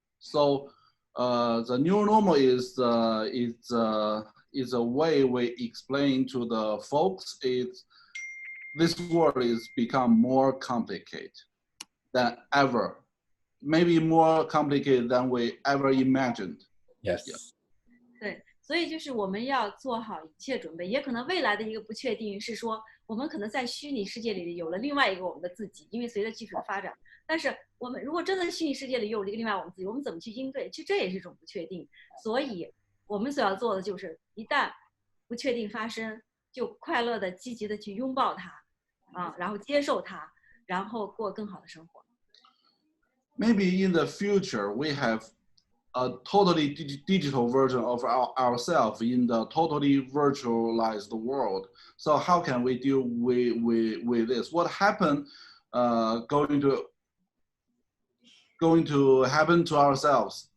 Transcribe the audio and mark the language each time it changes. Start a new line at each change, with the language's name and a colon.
English: So the new normal is a way we explain to the folks this world is become more complicated than ever. Maybe more complicated than we ever imagined. Yes. Yeah.
Chinese: 对，所以就是我们要做好一切准备，也可能未来的一个不确定是说，我们可能在虚拟世界里有了另外一个我们的自己，因为随着技术的发展。但是我们如果真的虚拟世界里有了一个另外我们自己，我们怎么去应对？其实这也是一种不确定。所以我们所要做的就是，一旦不确定发生，就快乐的、积极的去拥抱它，然后接受它，然后过更好的生活。
English: Maybe in the future we have a totally digital version of ourselves in the totally virtualized world. So how can we deal with this? What happened going to happen to ourselves?